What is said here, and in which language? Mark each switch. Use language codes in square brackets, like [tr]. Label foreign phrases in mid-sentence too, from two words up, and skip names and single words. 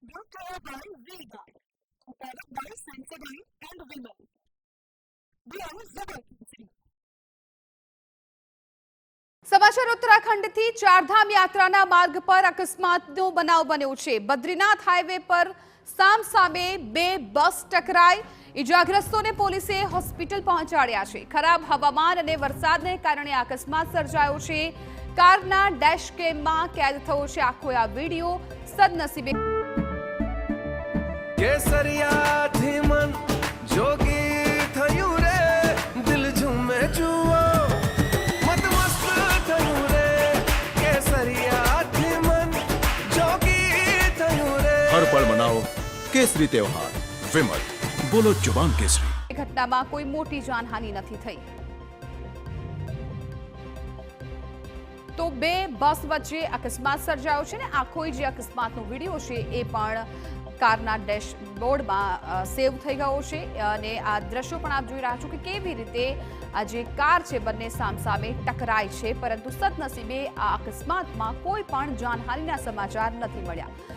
[en] brought to you by V-Guard, a product by Sensodyne and Vimal. We are Zubal. [gu] સમાચાર ઉત્તરાખંડથી ચારધામ યાત્રાના માર્ગ પર અકસ્માતનો બનાવ બન્યો છે। બદ્રીનાથ હાઈવે પર સામસામે બે બસ ટકરાઈ। ઇજાગ્રસ્તોને પોલીસે હોસ્પિટલ પહોંચાડ્યા છે। ખરાબ હવામાન અને વરસાદને કારણે અકસ્માત સર્જાયો છે। કારના ડેશ કેમમાં કેદ થયો છે આખો આ વિડીયો। સદનસીબે કેસરિયાથી મન જોગી થયું રે, દિલ ઝૂમે જુઓ [hi] हर पल मनाओ केसरी त्योहार। विमल, बोलो जुबान केसरी। [gu] ઘટનામાં કોઈ મોટી જાનહાનિ નથી થઈ। તો બે બસ વચ્ચે અકસ્માત સર્જાયો છે ને આખો જે અકસ્માતનો વિડીયો છે એ પણ કારના ડેશબોર્ડમાં સેવ થઈ ગયો છે અને આ દ્રશ્યો પણ આપ જોઈ રહ્યા છો કે કેવી રીતે આ જે કાર છે બંને સામસામે ટકરાય છે, પરંતુ સદનસીબે આ અકસ્માતમાં કોઈ પણ જાનહાનિના સમાચાર નથી મળ્યા।